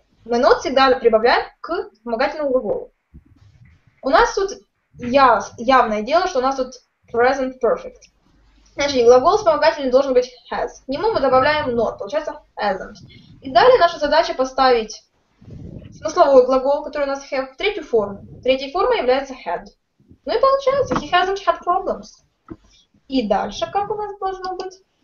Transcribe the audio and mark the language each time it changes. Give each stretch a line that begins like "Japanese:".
Russian: Мы not всегда прибавляем к вспомогательному глаголу. У нас тут явное дело, что у нас тут
English: Present perfect.
Russian: Значит, глагол вспомогательный должен быть has. К нему мы добавляем not, получается hasn't. И далее наша задача поставить смысловой глагол, который у нас have, в третью форму. Третьей формой является had. Ну и получается,
English: he hasn't had problems.
Russian: И дальше как у нас должно быть?